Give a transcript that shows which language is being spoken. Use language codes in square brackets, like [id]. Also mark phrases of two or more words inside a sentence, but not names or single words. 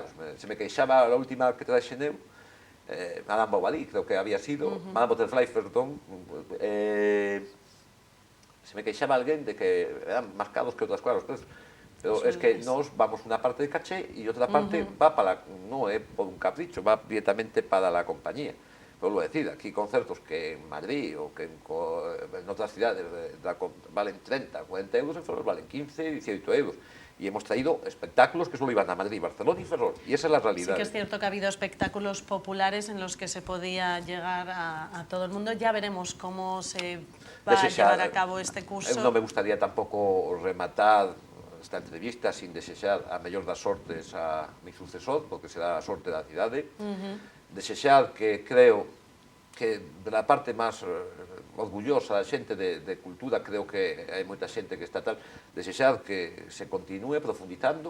[gl] Se me queixaba a última que traxe eu, Madame Bovary, creo que había sido, Madame Butterfly, perdón, se me queixaba alguén de que eran máis caros que outras cosas, [es] pues, pero es que nos vamos [gl] unha parte de caché e outra parte va para, non é por un capricho, [es] va directamente para la compañía. Vuelvo a decir, aquí concertos que en Madrid o que en otras ciudades valen 30, 40 euros, en Ferrol valen 15, 18 euros. Y hemos traído espectáculos que solo iban a Madrid, Barcelona y Ferrol. Y esa es la realidad. Sí que es cierto que ha habido espectáculos populares en los que se podía llegar a todo el mundo. Ya veremos cómo se va a llevar a cabo este curso. No me gustaría tampoco rematar esta entrevista sin [gl] desexar a mellor das sortes [es] a mi sucesor, porque será [gl] a sorte da cidade. Desexar que creo que [es] de la parte [gl] máis orgullosa da xente de cultura, creo que hai moita xente que está tal, desexar [es] que se continúe profundizando.